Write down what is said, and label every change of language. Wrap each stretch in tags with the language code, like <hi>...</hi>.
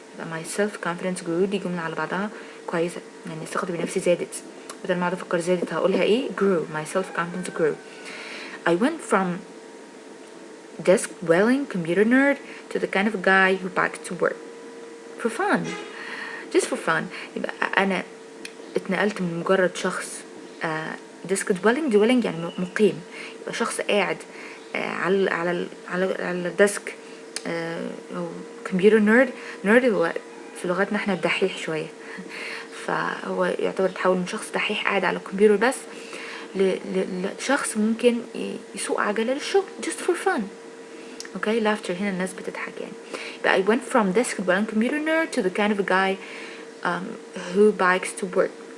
<en>my self-confidence grew</en> <ar>دي جملة على بعضها كويسة، يعني ثقتي بنفسي زادت. بدل ما اقعد افكر زادت هقولها ايه grew.</ar> <en>my self-confidence grew. I went from desk-dwelling computer nerd to the kind of guy who biked to work for fun. just for fun.</en> <ar>يبقى انا اتنقلت من مجرد شخص ديسك دويلنج يعني مقيم، يبقى شخص قاعد على الديسك، او كمبيوتر نيرد هو في لغتنا احنا الدحيح شويه، فهو يعتبر تحول من شخص دحيح قاعد على الكمبيوتر بس لشخص ممكن يسوق عجله للشغل</ar> <en>just for fun.</en> <ar>اوكي laughter هنا الناس بتضحك يعني.</ar> <en>يبقى I went from desk dwelling computer nerd to the kind of a guy who bikes to work.</en>